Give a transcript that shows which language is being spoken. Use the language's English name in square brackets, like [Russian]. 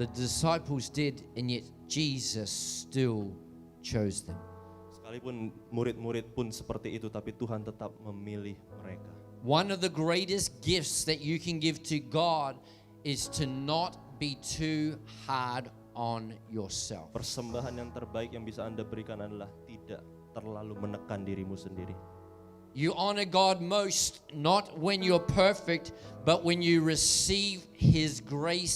[English] The disciples did, and yet Jesus still chose them. [Indonesian] Sekalipun murid-murid pun seperti itu, tapi Tuhan tetap memilih mereka. [English] One of the greatest gifts that you can give to God is to not be too hard on yourself. [Indonesian] Persembahan yang terbaik yang bisa Anda berikan adalah tidak terlalu menekan dirimu sendiri. [English] You honor God most not when you're perfect, but when you receive His grace